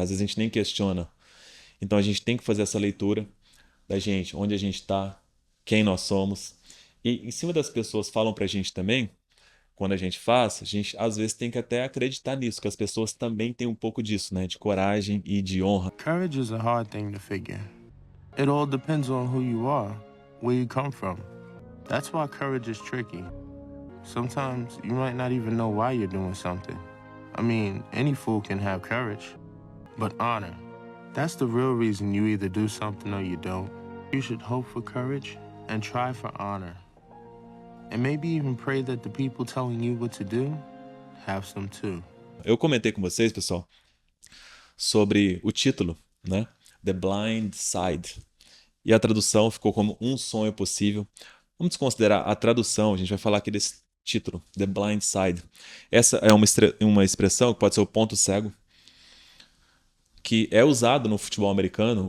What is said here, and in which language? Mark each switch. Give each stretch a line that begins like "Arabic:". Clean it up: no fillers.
Portuguese: Às vezes a gente nem questiona. Então a gente tem que fazer essa leitura da gente, onde a gente está, quem nós somos. E em cima das pessoas falam pra gente também, quando a gente faz, a gente às vezes tem que até acreditar nisso, que as pessoas também têm um pouco disso, né? De coragem e de honra.
English: Courage is a hard thing to figure. It all depends on who you are, where you come from. That's why courage is tricky. Sometimes you might not even know why you're doing something. I mean, any fool can have courage. But honor, that's the real reason you either do something or you don't. You should hope for courage and try for honor. And maybe even pray that the people telling you what to do have some too.
Portuguese: Eu comentei com vocês, pessoal, sobre o título, né? The Blind Side. E a tradução ficou como Um Sonho Possível. Vamos considerar a tradução, a gente vai falar aqui desse título, The Blind Side. Essa é uma expressão que pode ser o ponto cego, que é usado no futebol americano.